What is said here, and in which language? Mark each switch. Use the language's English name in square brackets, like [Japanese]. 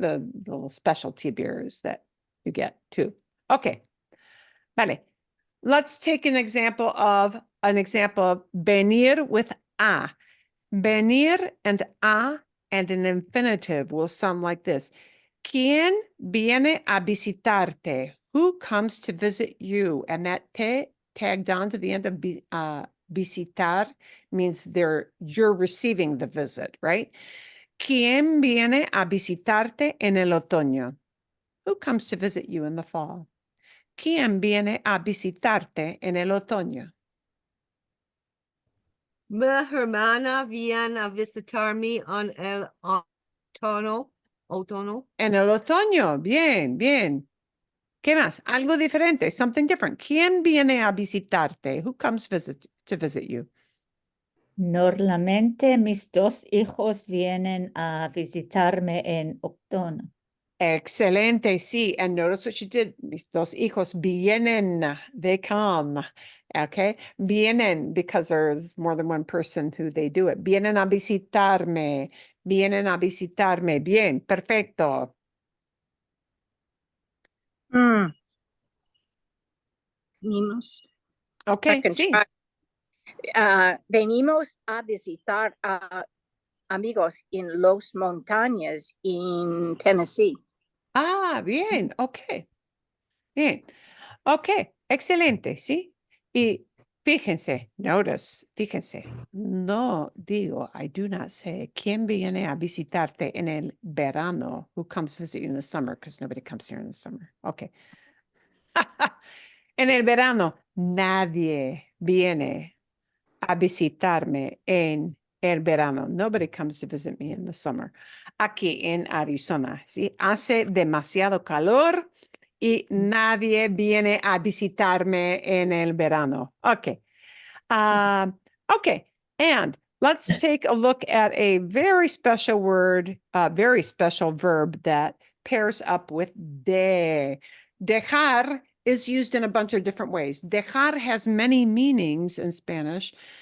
[English] The little specialty beers that you get too. Okay. [Spanish] Vale. [English] Let's take an example of venir with a. Venir and a and an infinitive will sound like this. [Spanish] ¿Quién viene a visitarte? [English] Who comes to visit you? And that te tagged on to the end of visitar means you're receiving the visit, right? [Spanish] ¿Quién viene a visitarte en el otoño? [English] Who comes to visit you in the fall? [Spanish] ¿Quién viene a visitarte en el otoño? Mi hermana viene a visitarme en el otoño. En el otoño. Bien, bien. ¿Qué más? Algo diferente, [English] something different. [Spanish] ¿Quién viene a visitarte? [English] Who comes to visit you? [Spanish] Normalmente mis dos hijos vienen a visitarme en otoño. Excelente, sí. [English] And notice what she did. [Spanish] Mis dos hijos vienen, [English] they come. Okay? Vienen, because there's more than one person who they do it. [Spanish] Vienen a visitarme. Vienen a visitarme. Bien, perfecto. Venimos. [English] Okay, sí. [Spanish] Venimos a visitar a amigos en Los Montañas in Tennessee. Bien, ok. Bien, ok, excelente, ¿sí? Y fíjense, fíjense, no digo, [English] I do not say, [Spanish] ¿quién viene a visitarte en el verano? [English] Who comes visit you in the summer? Because nobody comes here in the summer. Okay. [Spanish] En el verano, nadie viene a visitarme en el verano. [English] Nobody comes to visit me in the summer. [Spanish] Aquí en Arizona, ¿sí? Hace demasiado calor y nadie viene a visitarme en el verano. [English] Okay. Okay. And let's take a look at a very special word, very special verb that pairs up with de. Dejar is used in a bunch of different ways. Dejar has many meanings in Spanish.